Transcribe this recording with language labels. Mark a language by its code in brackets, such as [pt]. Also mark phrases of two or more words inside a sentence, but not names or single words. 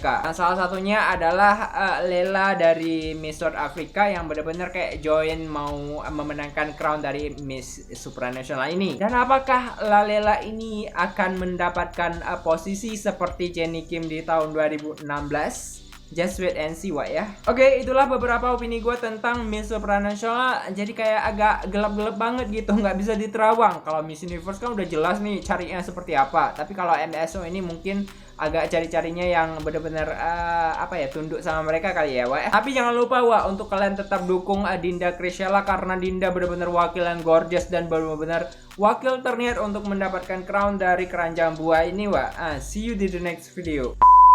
[id] Nah, salah satunya adalah Lela dari Miss South Africa yang benar-benar kayak join mau memenangkan crown dari Miss Supranasional ini. Dan apakah Lela ini akan mendapatkan posisi seperti Jennie Kim di tahun 2016? [en] Just wait and see [id] Wak ya. Oke, itulah beberapa opini gue tentang Miss Supranational. Jadi kayak agak gelap-gelap banget gitu, nggak bisa diterawang. Kalau Miss Universe kan udah jelas nih carinya seperti apa. Tapi kalau MSO ini mungkin agak cari-carinya yang bener-bener tunduk sama mereka kali ya Wak. Tapi jangan lupa Wak, untuk kalian tetap dukung Dinda Chrisella karena Dinda bener-bener wakil yang gorgeous dan bener-bener wakil terniat untuk mendapatkan crown dari keranjang buah ini Wak. [en] See you di the next video.